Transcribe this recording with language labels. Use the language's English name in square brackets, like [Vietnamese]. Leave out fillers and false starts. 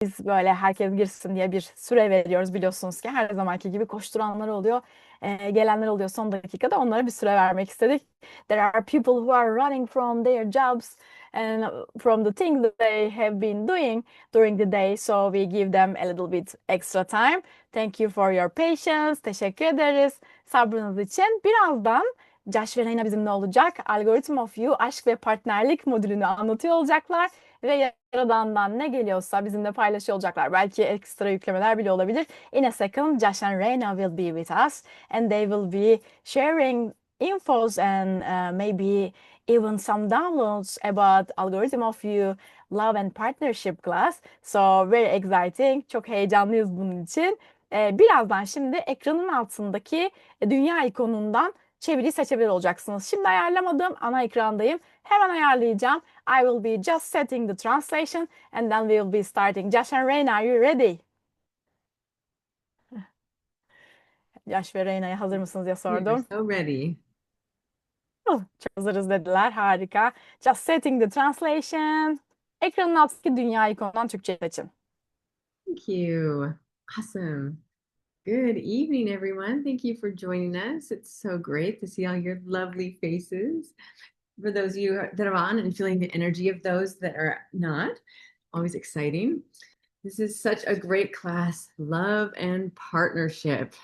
[Turkish] Biz böyle herkes girsin diye bir süre veriyoruz biliyorsunuz ki her zamanki gibi koşturanlar oluyor, gelenler oluyor son dakikada onlara bir süre vermek istedik. [English] There are people who are running from their jobs and from the things that they have been doing during the day, so we give them a little bit extra time. Thank you for your patience. [Turkish] Teşekkür ederiz sabrınız için. Birazdan Josh ve Reyna bizimle olacak. Algorithm of You aşk ve partnerlik modülünü anlatıyor olacaklar ve Yaradan'dan ne geliyorsa bizimle paylaşıyor olacaklar. Belki ekstra yüklemeler bile olabilir. [English] In a second, Josh and Reina will be with us and they will be sharing infos and maybe even some downloads about Algorithm of You Love and Partnership class. So very exciting. [Turkish] Çok heyecanlıyız bunun için. Birazdan şimdi ekranın altındaki dünya ikonundan çeviri seçebilir olacaksınız. Şimdi ayarlamadığım ana ekrandayım. Hemen ayarlayacağım. [English] I will be just setting the translation and then we will be starting. Josh and Reina, are you ready? [Turkish] Josh ve Reyna'ya hazır mısınız diye [English] We are [Turkish] sordum. [English] so ready. [Turkish] Oh, çok hazırız dediler. Harika. [English] Just setting the translation. [Turkish] Ekranın altındaki dünya ikonundan Türkçe seçin. [English] Thank you. Awesome. Good evening, everyone. Thank you for joining us. It's so great to see all your lovely faces. For those of you that are on and feeling the energy of those that are not, always exciting. This is such a great class, love and partnership.